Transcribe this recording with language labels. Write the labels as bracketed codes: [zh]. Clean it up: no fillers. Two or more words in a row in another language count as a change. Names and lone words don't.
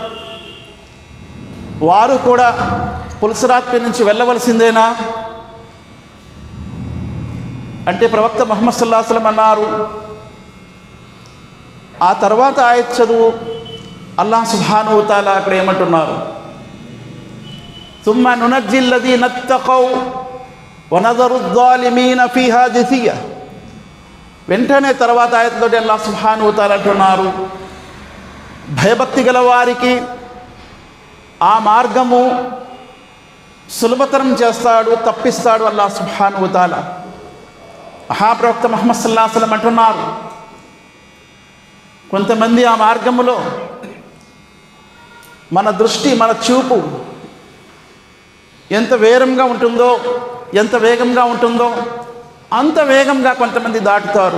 [te] వారు కూడా పుల్స్రాత్ పై నుంచి వెళ్ళవలసిందేనా అంటే ప్రవక్త ముహమ్మద్ [ar] صلى الله عليه وسلم [te] అన్నారు, ఆ తర్వాత ఆయత్ చదువు. [ar] الله سبحانه وتعالى [te] అక్కడ ఏమంటున్నారు, [ar] ثم ننجي الذين اتقوا ونذر الظالمين فيها جثيا. [te] వెంటనే తర్వాత ఆయతతోటి [ar] الله سبحانه وتعالى [te] అంటున్నారు, భయభక్తి గల వారికి ఆ మార్గము సులభతరం చేస్తాడు, తప్పిస్తాడు [ar] الله سبحانه وتعالى. [te] మహాప్రవక్త ముహమ్మద్ [ar] صلى الله عليه وسلم [te] అంటున్నారు, కొంతమంది ఆ మార్గములో మన దృష్టి, మన చూపు ఎంత వేగంగా ఉంటుందో, ఎంత వేగంగా ఉంటుందో అంత వేగంగా కొంతమంది దాటుతారు.